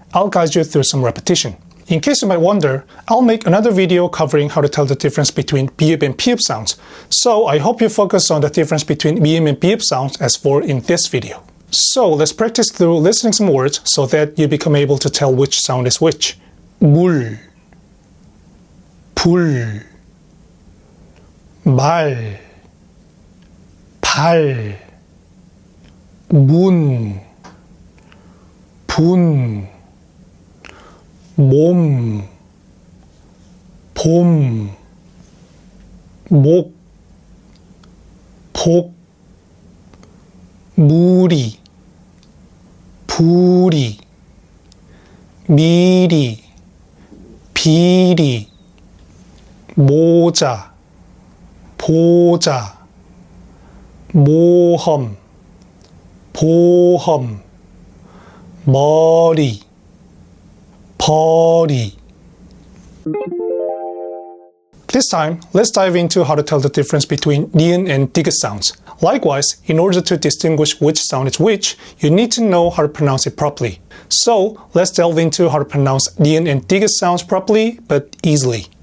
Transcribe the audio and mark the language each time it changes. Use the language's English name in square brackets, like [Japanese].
[English] I'll guide you through some repetition. In case you might wonder, I'll make another video covering how to tell the difference between bi읍 and pi읍 sounds. So I hope you focus on the difference between mium and bi읍 sounds as for in this video. So let's practice through listening some words so that you become able to tell which sound is which. [Korean] 물, 불, 말, 발, 문, 분, 몸, 봄, 목, 복, 무리, 부리, 미리, 비리, 모자, 보자, 모험, 보험, 머리, 버리. [English] This time, let's dive into how to tell the difference between ni은 and 디귿 sounds. Likewise, in order to distinguish which sound is which, you need to know how to pronounce it properly. So, let's delve into how to pronounce ni은 and 디귿 sounds properly, but easily.